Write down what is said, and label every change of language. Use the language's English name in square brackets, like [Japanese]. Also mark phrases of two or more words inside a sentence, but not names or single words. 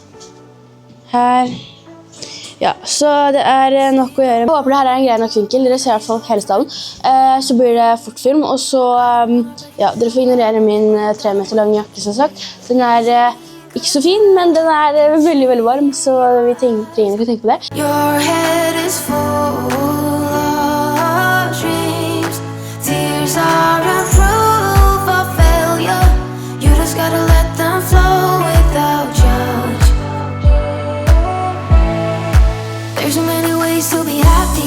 [Norwegian] Her. Ja, så det nok å gjøre. Jeg håper det her en grei nok vinkel. Dere ser i hvert fall hele stallen. Så blir det fort film, og så, ja, dere får ignorere min 3 meter lange jakke, som sagt. Den ikke så fin, men den veldig, veldig varm, så vi trenger ikke å tenke på det. [English] Your head is full of dreams. Tears are a proof of failure. You just gotta let them flow without judge. There's so many ways to be happy.